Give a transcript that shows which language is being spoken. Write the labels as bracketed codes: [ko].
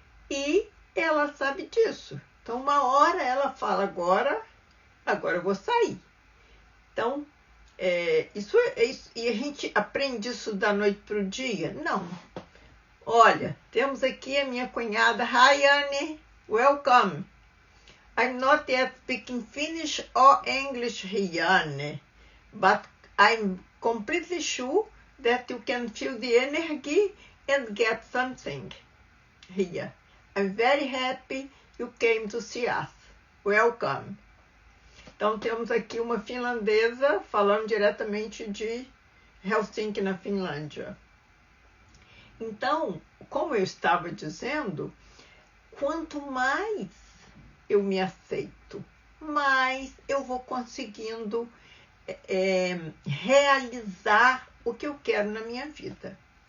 [pt] E ela sabe disso. Então, uma hora ela fala, agora eu vou sair. Então, isso. E a gente aprende isso da noite para o dia? Não. Olha, temos aqui a minha cunhada. [en] Hi, Annie. Welcome. I'm not yet speaking Finnish or English here, Annie, but I'm completely sure that you can feel the energy and get something here. I'm very happy you came to see us. Welcome. [pt] Então, temos aqui uma finlandesa falando diretamente de Helsinki, na Finlândia. Então, como eu estava dizendo, quanto mais eu me aceito, mais eu vou conseguindo realizar o que eu quero na minha vida.